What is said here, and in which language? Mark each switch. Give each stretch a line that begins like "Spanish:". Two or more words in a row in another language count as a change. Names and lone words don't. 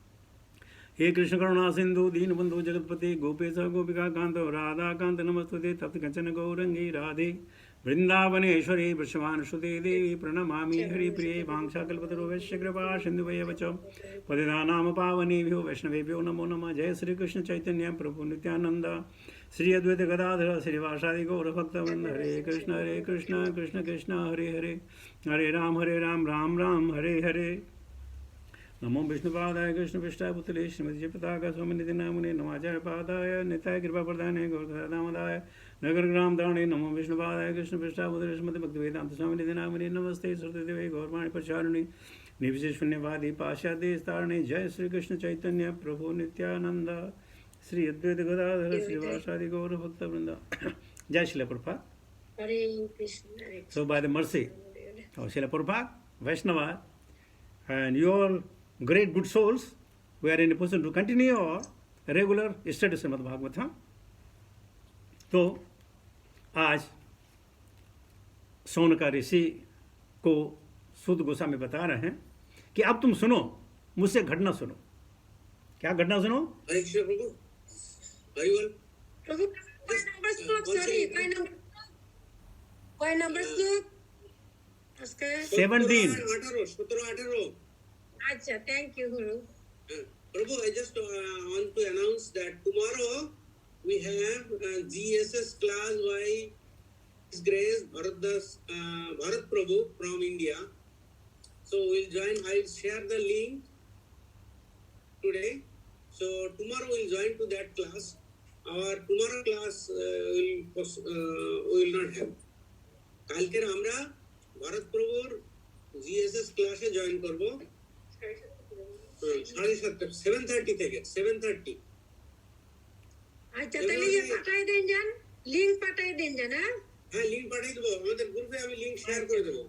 Sanskrit: हे कृष्ण करुणा सिंधु दीनबंधु जगतपति गोपेश गोपिका कांत राधाकांत नमस्तुते तप्त कंचन गौरंगी राधे वृंदावनेश्वरी वृषभानुसुते देवी प्रणमामि हरिप्रिये वाञ्छाकल्पतरुभ्यश्च कृपा सिन्धुभ्येव च पतितानां पावनेभ्यो वैष्णवेभ्यो नमो नमः। जय श्री कृष्ण चैतन्य प्रभु नित्यानंद श्री अद्वैत गदाधर श्रीवासादि गौरभक्तवृंद। हरे कृष्ण कृष्ण कृष्ण हरे हरे हरे राम राम राम हरे हरे। नमो विष्णुपादाय कृष्णपृष्ठाय पुतले श्रीमती पताका स्वामिनिधि नामुने नमाचार्य पादाय निताय कृपा प्रदाय गौरदामदाय नगर ग्राम दाणे। नमो विष्णुपादाय कृष्णपृष्ठाय पुतले श्रीमती भक्तिवेदांत स्वामिनिधि नामुने नमस्ते सरस्वती गौरवाणी प्रचारिणी निर्विशेष शून्यवादी पाश्चात्य तारणे। जय श्री कृष्ण चैतन्य प्रभु नित्यानंद श्री अद्वैत गदाधर श्रीवासादि गौर भक्त वृंदा। जय श्रील प्रभुपाद। हरे कृष्ण।
English: So by the mercy of Srila Prabhupada, Vaishnava, and your great good souls, we are in a position to continue our regular study Srimad Bhagavatam.
Hindi: तो आज सौनका ऋषि को सूत गोस्वामी बता रहे हैं कि अब तुम सुनो, मुझसे घटना सुनो। क्या घटना सुनो? हरे कृष्ण प्रभु। हरिवल प्रभु कोई नंबर सूट उसके 17 17-18। अच्छा,
English: thank you
Hindi: गुरु।
English: Prabhu, I just want to announce that tomorrow we have GSS class by His Grace Bharat Prabhu from India. So we'll join. I'll share the link today. So tomorrow we'll join to that class. Our tomorrow class we will not have.
Bangla: কালকে আমরা ভারত প্রভুর জিএসএস ক্লাসে জয়েন করব 7:30 থেকে 7:30। আচ্ছা, তাহলে ये পাঠাই দেন জান, লিংক পাঠাই দেন জান। হ্যাঁ, লিংক পাঠিয়ে দেবো, আমাদের গ্রুপে আমি লিংক শেয়ার করে দেবো।